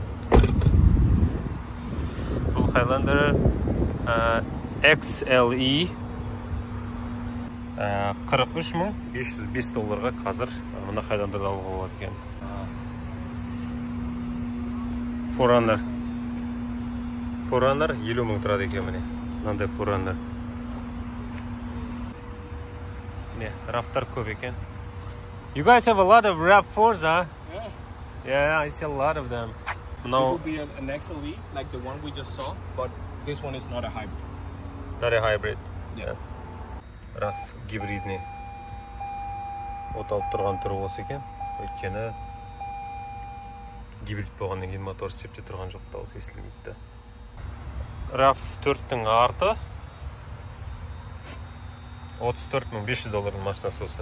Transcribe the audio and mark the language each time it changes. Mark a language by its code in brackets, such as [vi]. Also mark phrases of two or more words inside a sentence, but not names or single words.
[kk] Бұл Хайландер XLE 43.505 долларға қазір мына Хайландерді алуға болады екен. Forerunner 50 мың тұрады екен міне. Мынандай Forerunner. Міне, RAV-тар көп екен. [en] You guys have a lot of RAV4s, huh? Yeah, I see a lot of them. This will be an XLE, like the one we just saw, but this one is not a hybrid. Not a hybrid? Yeah. [ru] RAV гибридный. [kk] Оталып тұрған түрі осы екен. Өйткені гибрид болғаннан кейін мотор істеп тұрған жоқ, дауысы естілмейді. RAV4-тің арты $34,500 машинасы осы.